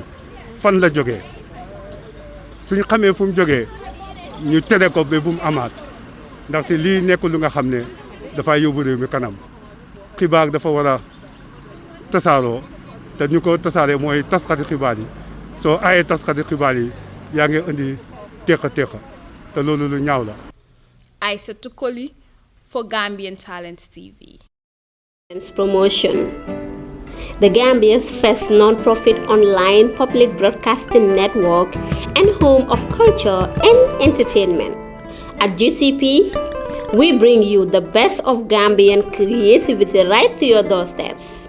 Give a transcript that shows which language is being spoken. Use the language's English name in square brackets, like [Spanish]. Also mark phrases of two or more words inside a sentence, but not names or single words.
[Wolof] fan la jógee suñ xamee fu mu jógee ñu tere ko ba bu mu amaat ndaxte lii nekk lu nga xam ne dafay yóbbu réew mi kanam xibaar dafa war a tasaaroo te ñu ko tasaaree mooy taskati xibaar yi soo aayee taskati xibaar yi yaa ngi indi teqa te loolu lu ñaaw la. [English] Aïssatou Koli for Gambian Talents TV. Promotion. The Gambia's first non-profit online public broadcasting network and home of culture and entertainment. At GTP, we bring you the best of Gambian creativity right to your doorsteps.